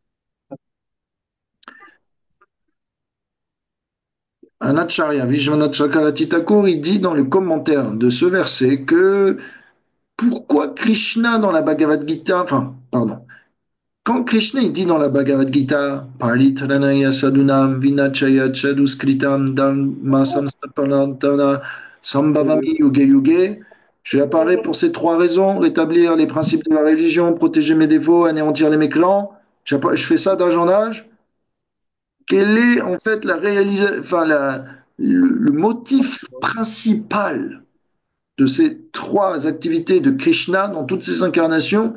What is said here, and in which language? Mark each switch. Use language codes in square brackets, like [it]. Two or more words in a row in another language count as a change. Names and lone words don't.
[fr] Un acharya, Vishwanath Chakravarti Thakur, il dit dans le commentaire de ce verset que pourquoi Krishna dans la Bhagavad Gita, enfin, pardon, quand Krishna il dit dans la Bhagavad Gita, [sa] परित्राणाय साधूनां विनाशाय चदुष्कृताम् धर्म संस्थापनार्थाय संभवामि युगे युगे, [fr] j'apparais pour ces trois raisons, rétablir les principes de la religion, protéger mes défauts, anéantir les mécréants. Je fais ça d'âge en âge. Quelle est en fait la réalisation, enfin le motif principal de ces trois activités de Krishna dans toutes ses incarnations?